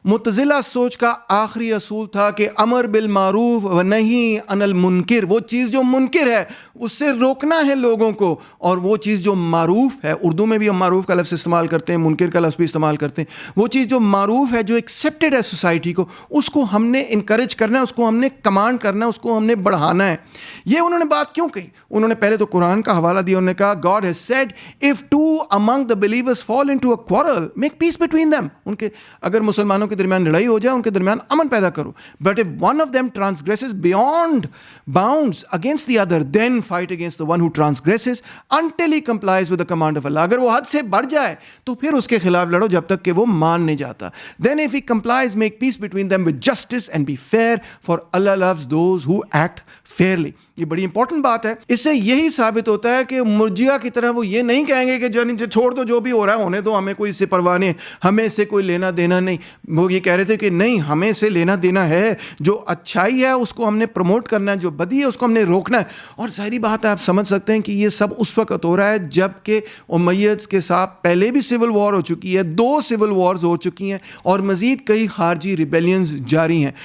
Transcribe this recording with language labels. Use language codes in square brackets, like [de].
[ur] معتزلہ سوچ کا آخری اصول تھا کہ امر بالمعروف و نہی عن المنکر, وہ چیز جو منکر ہے اس سے روکنا ہے لوگوں کو, اور وہ چیز جو معروف ہے, اردو میں بھی ہم معروف کا لفظ استعمال کرتے ہیں, منکر کا لفظ بھی استعمال کرتے ہیں, وہ چیز جو معروف ہے جو ایکسیپٹڈ ہے سوسائٹی کو, اس کو ہم نے انکریج کرنا ہے, اس کو ہم نے کمانڈ کرنا ہے, اس کو ہم نے بڑھانا ہے. یہ انہوں نے بات کیوں کہی؟ انہوں نے پہلے تو قرآن کا حوالہ دیا, انہوں نے کہا [en] God has said if two among the believers fall into a quarrel make peace between them. [ur] ان کے اگر مسلمانوں کے درمیان لڑائی ہو جائے ان کے درمیان امن پیدا کرو, [en] but if one of them transgresses beyond bounds against the other then fight against the one who transgresses until he complies with the command of Allah. [ur] اگر وہ حد سے بڑھ جائے تو پھر اس کے خلاف لڑو جب تک کہ وہ مان نہیں جاتا. [en] Then if he complies make peace between them with justice and be fair, for Allah loves those who act fairly. [ur] یہ بڑی امپورٹنٹ بات ہے. اس سے یہی ثابت ہوتا ہے کہ مرجیہ کی طرح وہ یہ نہیں کہیں گے کہ چھوڑ دو جو بھی ہو رہا ہے ہونے دو, ہمیں کوئی اس سے پرواہ نہیں, ہمیں اس سے کوئی لینا دینا نہیں. وہ یہ کہہ رہے تھے کہ نہیں ہمیں سے لینا دینا ہے, جو اچھائی ہے اس کو ہم نے پروموٹ کرنا ہے, جو بدی ہے اس کو ہم نے روکنا ہے. اور ظاہری بات ہے آپ سمجھ سکتے ہیں کہ یہ سب اس وقت ہو رہا ہے جب کہ امیدز کے ساتھ پہلے بھی سول وار ہو چکی ہے, 2 سول وارز ہو چکی ہیں اور مزید کئی خارجی ریبیلینز جاری ہیں.